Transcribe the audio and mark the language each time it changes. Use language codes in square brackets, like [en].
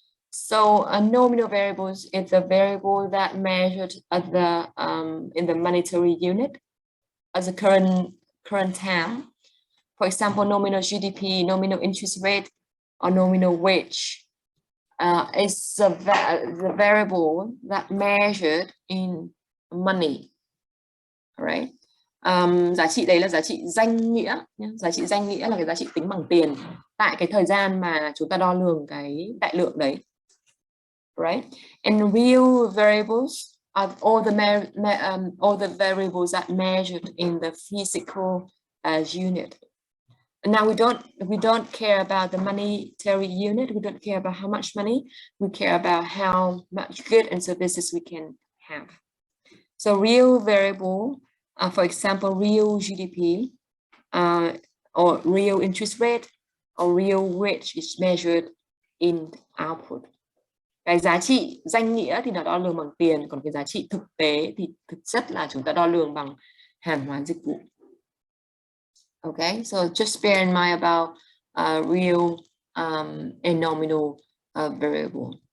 [en] So nominal variables is a variable that measured at the in the monetary unit as a current term. For example, nominal GDP, nominal interest rate, or nominal wage is the variable that measured in money. Right. [vi] Giá trị đấy là giá trị danh nghĩa nhé. Giá trị danh nghĩa là cái giá trị tính bằng tiền tại cái thời gian mà chúng ta đo lường cái đại lượng đấy. [en] Right. And real variables are all the variables that measured in the physical unit. And now we don't care about the monetary unit. We don't care about how much money. We care about how much goods and services we can have. So real variable, for example, real GDP, or real interest rate, or real wage is measured in output. [vi] Cái giá trị danh nghĩa thì nó đo lường bằng tiền, còn cái giá trị thực tế thì thực chất là chúng ta đo lường bằng hàng hóa dịch vụ. [en] Okay, so just bear in mind about real and nominal variable.